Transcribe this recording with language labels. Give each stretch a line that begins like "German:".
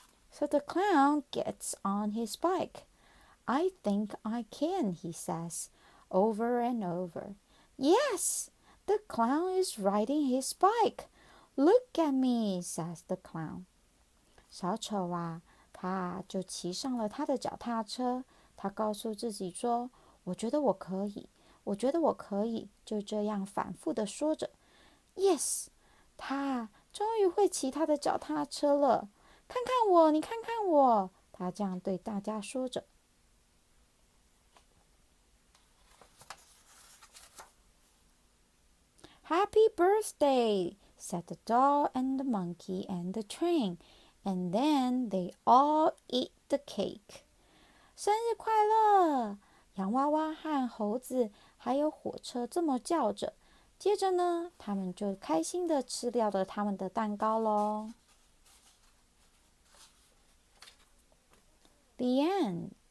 English: So the clown gets on his bike. I think I can, he says, over and over. Yes, the clown is riding his bike. Look at me, says the clown.
Chinese: 小丑啊，他就骑上了他的脚踏车。他告诉自己说：“我觉得我可以，我觉得我可以。” 就这样反复的说着。Yes，他终于会骑他的脚踏车了。看看我，你看看我，他这样对大家说着。
English: Happy birthday, said the doll and the monkey and the train, and then they all eat the cake.
Chinese: 生日快乐！洋娃娃和猴子还有火车这么叫着。接着呢，他们就开心的吃掉了他们的蛋糕喽。
English: The end.